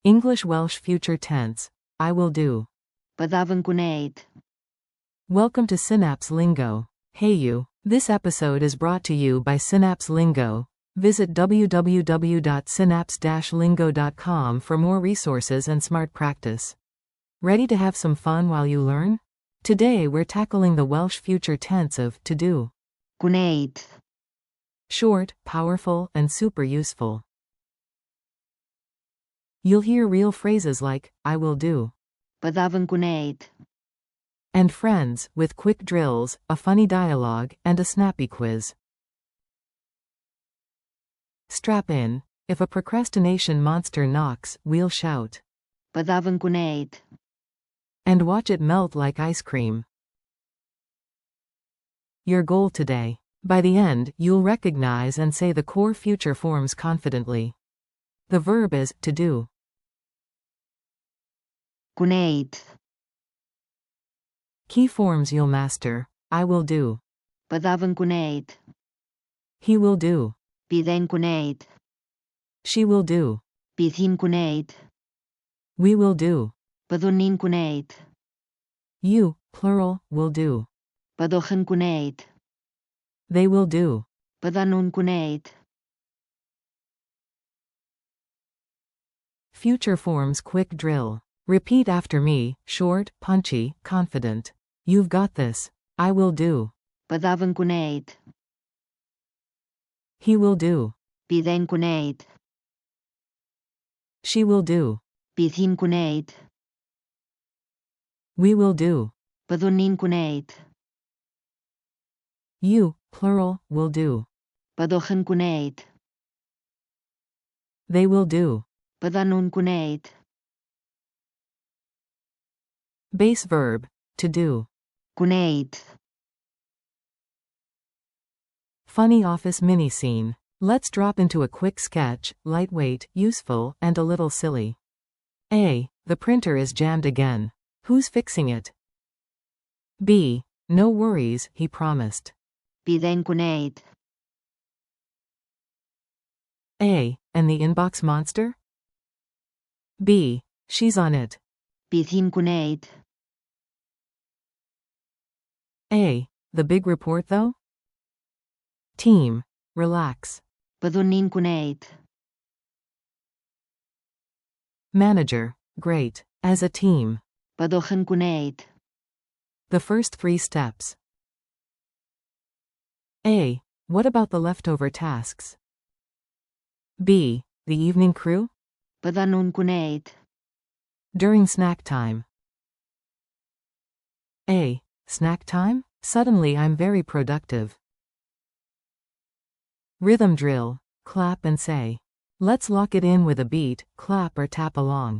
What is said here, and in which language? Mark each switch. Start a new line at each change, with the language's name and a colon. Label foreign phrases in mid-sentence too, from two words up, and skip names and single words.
English: English Welsh future tense. I will do.
Welsh: Byddaf yn gwneud.
English: Welcome to Synapse Lingo. Hey you. This episode is brought to you by Synapse Lingo. Visit www.synapse-lingo.com for more resources and smart practice. Ready to have some fun while you learn? Today we're tackling the Welsh future tense of to do.
Welsh: Gwneud.
English: Short, powerful, and super useful. You'll hear real phrases like, I will do.
Welsh: Byddaf yn gwneud.
English: And friends, with quick drills, a funny dialogue, and a snappy quiz. Strap in. If a procrastination monster knocks, we'll shout.
Welsh: Byddaf yn gwneud.
English: And watch it melt like ice cream. Your goal today. By the end, you'll recognize and say the core future forms confidently. The verb is to do.
Welsh: Gwneud.
English: Key forms you'll master. I will do.
Welsh: Byddaf yn gwneud.
English: He will do.
Welsh: Bydd e'n gwneud.
English: She will do.
Welsh: Bydd hi'n gwneud.
English: We will do.
Welsh: Byddwn ni'n gwneud.
English: You, plural, will do.
Welsh: Byddwch yn gwneud.
English: They will do.
Welsh: Byddan nhw'n gwneud.
English: Future forms quick drill. Repeat after me, short, punchy, confident. You've got this. I will do.
Welsh: Byddaf yn gwneud.
English: He will do.
Welsh: Bydd e'n gwneud.
English: She will do.
Welsh: Bydd hi'n gwneud.
English: We will do.
Welsh: Byddwn ni'n gwneud.
English: You, plural, will do.
Welsh: Byddwch yn gwneud.
English: They will do.
Welsh: Byddan nhw'n gwneud.
English: Base verb, to do.
Welsh: Gwneud.
English: Funny office mini scene. Let's drop into a quick sketch, lightweight, useful, and a little silly. A. The printer is jammed again. Who's fixing it? B. No worries, he promised.
Welsh: Bydd e'n gwneud.
English: A. And the inbox monster? B. She's on it.
Welsh: Bydd hi'n gwneud.
English: A. The big report though? Team. Relax.
Welsh: Byddwn ni'n gwneud.
English: Manager. Great. As a team.
Welsh: Byddwch yn gwneud.
English: The first 3 steps. A. What about the leftover tasks? B. The evening crew?
Welsh: Byddan nhw'n gwneud.
English: During snack time. A. Snack time? Suddenly I'm very productive. Rhythm drill. Clap and say. Let's lock it in with a beat, clap or tap along.